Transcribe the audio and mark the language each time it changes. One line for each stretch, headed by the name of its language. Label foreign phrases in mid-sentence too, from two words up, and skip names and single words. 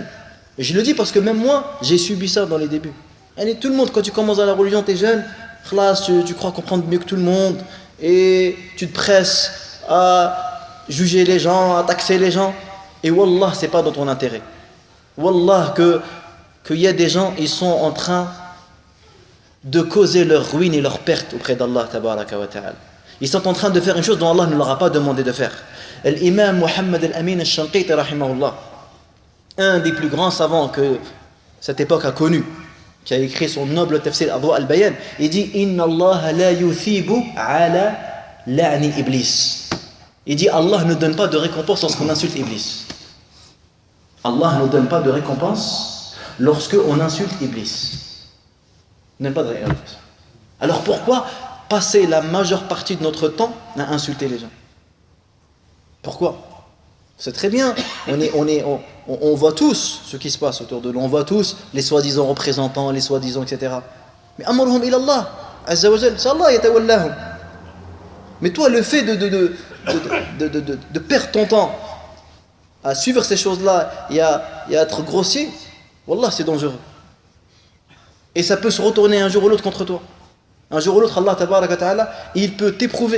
French: Et je le dis parce que même moi, j'ai subi ça dans les débuts. Et tout le monde, quand tu commences dans la religion, t'es jeune, tu crois comprendre mieux que tout le monde, et tu te presses à juger les gens, à taxer les gens, et wallah, c'est pas dans ton intérêt. Wallah, qu'il y a des gens, ils sont en train de causer leur ruine et leur perte auprès d'
Arabic: الله تبارك وتعالى.
French: Ils sont en train de faire une chose dont Allah ne leur a pas demandé de faire. L'imam Muhammad al-Amin al-Shanqiti rahimahullah, un des plus grands savants que cette époque a connu, qui a écrit son noble tafsir Adwa al-Bayan, il dit
Arabic: إن الله لا يثيب على لعن إبليس.
French: Il dit Allah ne donne pas de récompense lorsqu'on insulte Iblis. Allah ne donne pas de récompense lorsqu'on insulte Iblis. Il ne donne pas de récompense. Alors pourquoi passer la majeure partie de notre temps à insulter les gens? Pourquoi? C'est très bien, on voit tous ce qui se passe autour de nous, on voit tous les soi-disant représentants, les soi-disant etc. Mais
Arabic: أمرهم إلى الله، عز وجل,
French: c'est
Arabic: الله يتولاهم.
French: Mais toi, le fait de perdre ton temps à suivre ces choses-là et à être grossier, wallah, c'est dangereux. Et ça peut se retourner un jour ou l'autre contre toi. Un jour ou l'autre,
Arabic: الله تبارك وتعالى,
French: il peut t'éprouver.